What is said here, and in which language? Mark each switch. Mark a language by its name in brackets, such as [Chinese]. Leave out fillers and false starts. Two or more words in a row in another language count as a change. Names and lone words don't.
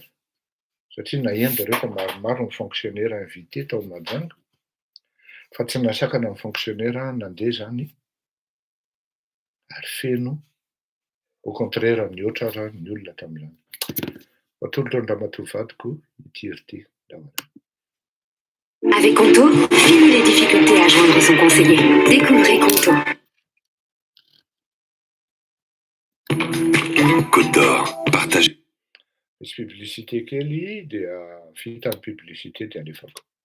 [Malagasy] Satria nahendra rehefa maromaro ny fonctionnaire invité tao Mahajanga. Fa tsy nasakana ny fonctionnaire nandeha zany. Ary feno [French] au contraire [Malagasy] ny oatra raha ny olona tamin'izany. Atolotra andramatoavadiko ity ty. [French] Avec Conto, fini les difficultés à joindre son conseiller. Découvrez Conto. Côte d'Or, partagez. [Malagasy] Misy publicité kely dia vita ny publicité dia alefako.